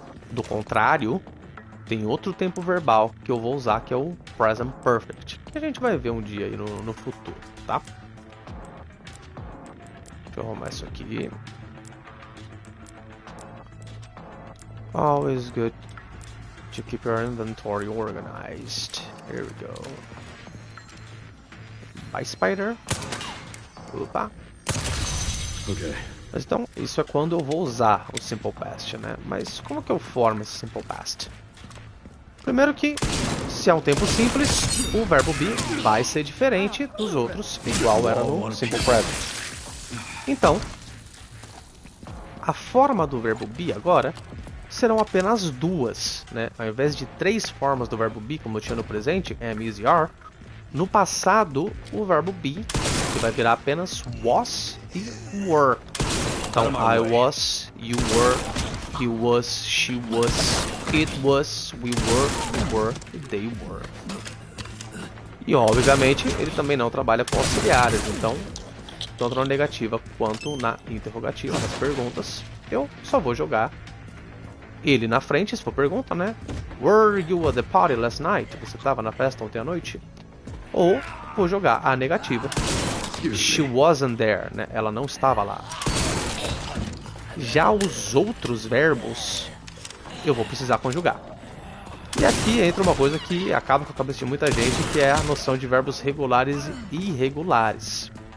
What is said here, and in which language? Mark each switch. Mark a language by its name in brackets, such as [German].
[Portuguese] Do contrário, tem outro tempo verbal que eu vou usar, que é o Present Perfect, que a gente vai ver um dia aí no futuro, tá? Deixa eu arrumar isso aqui. [English] Always good to keep your inventory organized. Here we go. Bye, Spider. Opa. Ok. [Portuguese] Mas então, isso é quando eu vou usar o Simple Past, né? Mas como que eu formo esse Simple Past? Primeiro que, se é um tempo simples, o verbo be vai ser diferente dos outros, igual era no Simple Present. Então, a forma do verbo be agora serão apenas duas, né? Ao invés de três formas do verbo be, como eu tinha no presente, am, is e are, no passado, o verbo be, que vai virar apenas was e were. [English] Então, I was, you were, he was, she was, it was, we were, e they were. [Portuguese] E, obviamente, ele também não trabalha com auxiliares, então, tanto na negativa quanto na interrogativa, nas perguntas, eu só vou jogar ele na frente, se for pergunta, né? [English] Were you at the party last night? [Portuguese] Você estava na festa ontem à noite? Ou vou jogar a negativa. [English] She wasn't there, [Portuguese] né? Ela não estava lá. Já os outros verbos, eu vou precisar conjugar. E aqui entra uma coisa que acaba com a cabeça de muita gente, que é a noção de verbos regulares e irregulares.